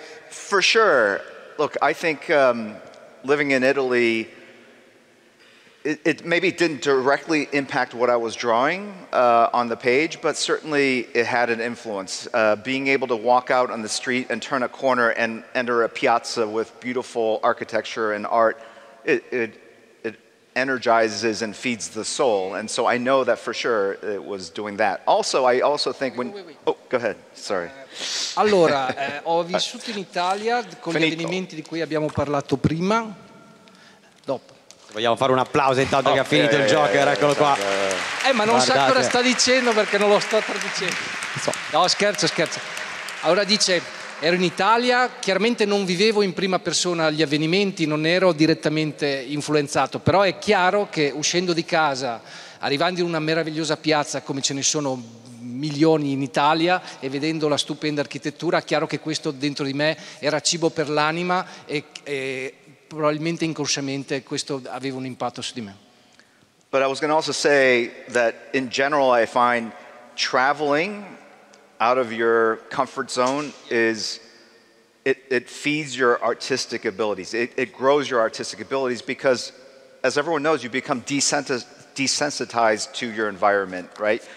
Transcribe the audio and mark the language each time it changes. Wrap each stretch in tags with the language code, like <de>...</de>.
<en>For sure, look, I think living in Italy, it maybe didn't directly impact what I was drawing on the page, but certainly it had an influence. Being able to walk out on the street and turn a corner and enter a piazza with beautiful architecture and art, it energizes and feeds the soul. And so I know that for sure it was doing that. Also, I also think when... Oh, go ahead, sorry.</en> <it>Allora, ho vissuto in Italia con gli avvenimenti di cui abbiamo parlato prima. Dopo. Vogliamo fare un applauso intanto che ha finito il Joker, eccolo qua. Ma non sa cosa sta dicendo perché non lo sto traducendo. No, scherzo. Allora dice, ero in Italia, chiaramente non vivevo in prima persona gli avvenimenti, non ero direttamente influenzato, però è chiaro che uscendo di casa, arrivando in una meravigliosa piazza come ce ne sono milioni in Italia e vedendo la stupenda architettura, è chiaro che questo dentro di me era cibo per l'anima e probabilmente inconsciamente questo aveva un impatto su di me.</it> <en>But I was going to also say that in general I find traveling out of your comfort zone it feeds your artistic abilities. It grows your artistic abilities because, as everyone knows, you become desensitized to your environment, right?</en>